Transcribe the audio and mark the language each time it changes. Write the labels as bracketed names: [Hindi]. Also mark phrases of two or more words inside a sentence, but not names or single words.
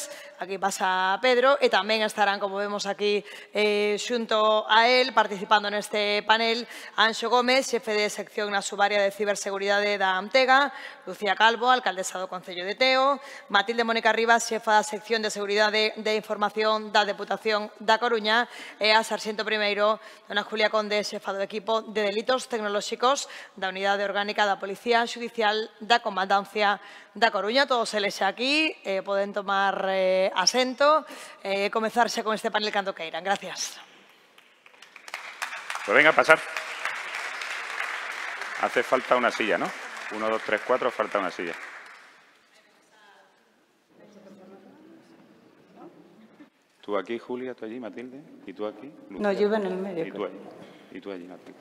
[Galician] Aquí pasa Pedro e tamén estarán, como vemos aquí, xunto a él, participando neste panel, Anxo Gómez, xefe de sección na subaria de ciberseguridade da Amtega, Lucía Calvo, alcaldesa do Concello de Teo, Matilde Mónica Rivas, xefa da sección de Seguridade de Información da Deputación da Coruña e a sarxento primeiro, dona Julia Conde, xefa do equipo de Delitos Tecnolóxicos da Unidade Orgánica da Policía Xudicial da Comandancia da Coruña. Todos eles xa aquí, poden tomar asento e comezar xa con este panel cando queiran. [Spanish] Gracias. Pues venga, a pasar. Hace falta una silla, ¿no? 1, 2, 3, 4, falta una silla. ¿Tú aquí, Julia? ¿Tú allí, Matilde? ¿Y tú aquí? Lucía? No, yo iba en el medio. ¿Y tú allí, Matilde?